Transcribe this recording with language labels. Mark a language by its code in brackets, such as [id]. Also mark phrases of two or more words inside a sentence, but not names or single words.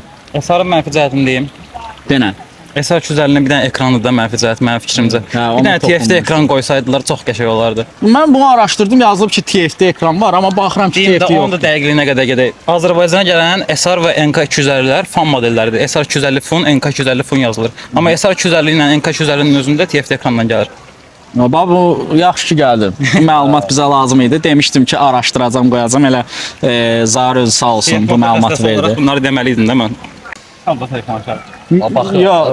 [az] SR-ın mənfi cəhətini deyim. Denən. SR250-nin bir dənə ekranı da mənfi cəhət, mənim fikrimcə. Hə, Bir onu dənə TFT toxunmuşam. ekran qoysaydılar çox qəşəng olardı. Mən bunu araşdırdım, yazılıb ki, TFT ekran var, amma baxıram ki, Deyim də TFT onun da yox. dəqiqliyinə qədər gedək. Azərbaycana gələn SR və NK250-lər fan modelləridir. SR250 fun, NK250 fun yazılır. Amma SR250 ilə NK250-nin özündə TFT ekrandan gəlir. Bax bu yaxşı ki gəldi. Bu məlumat bizə lazım idi. Demişdim ki, araşdıracağam, qoyacağam. Elə Zahir özü sağ olsun bu məlumatı verdi. Bunları deməliydim də mən. Çıxanda telefon açar. Baxın, Yox,